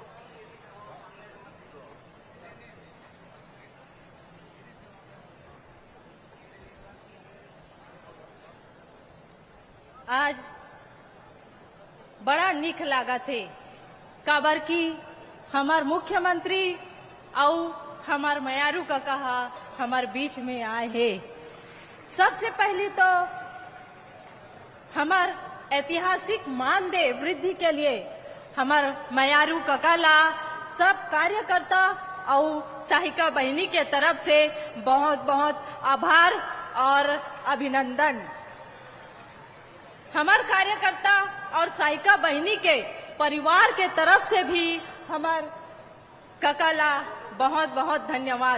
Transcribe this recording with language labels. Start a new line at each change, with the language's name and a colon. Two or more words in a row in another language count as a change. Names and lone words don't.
Chhattisgarhi: आज बड़ा निक लागा थे काबर की हमार मुख्यमंत्री और हमार मयारू का कहा हमार बीच में आए हैं। सबसे पहले तो हमार ऐतिहासिक मानदेय वृद्धि के लिए हमार मयारू ककाला सब कार्यकर्ता और सहायिका बहनी के तरफ से बहुत बहुत आभार और अभिनंदन। हमार कार्यकर्ता और सहायिका बहनी के परिवार के तरफ से भी हमार ककाला बहुत बहुत धन्यवाद।